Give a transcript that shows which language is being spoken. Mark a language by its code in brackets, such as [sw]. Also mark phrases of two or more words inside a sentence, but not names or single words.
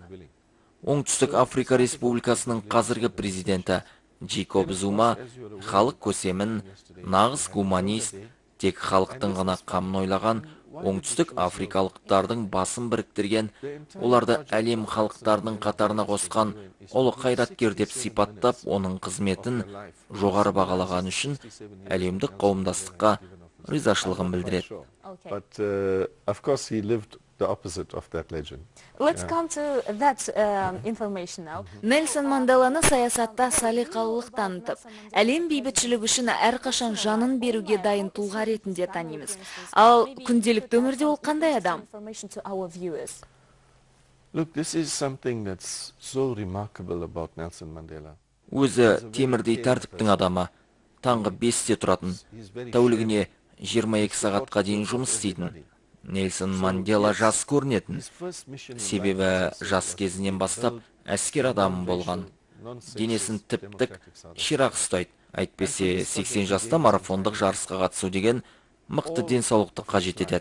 [kk] Оңтүстік Африка Республикасының қазіргі президенті Джейкоб Зума халық көсемін, нағыз гуманист, тек халықтың ғана қамын ойлаған оңтүстік африкалықтардың басын біріктірген, оларды әлем халықтарының қатарына қосқан ұлы қайраткер деп сипаттап, оның қызметін жоғары бағалаған үшін әлемдік қауымдастыққа ризашылығын білдіреді. [en] But of course he lived the opposite of that legend. Let's come to that information now. [kk] Нельсон Манделаны саясатта салиқалылық танытып, әлем бейбітшілік үшін әрқашан жанын беруге дайын тұлға ретінде танимыз. Ал күнделікті өмірде ол қандай адам? [en] Look, this is something that's so remarkable about Nelson Mandela. [kk] Өзі темірдей тәртіптің адамы, таңғы 5-те тұратын, тәулігіне 22 сағатқа дейін жұмыс істейтін. Нельсон Мандела жас көрінетін, себебі жас кезінен бастап әскер адамы болған. Денесін тіп-тік ширақ ұстайды, әйтпесе 80 жаста марафондық жарысқа қатысу деген мықты денсаулықты қажет етеді.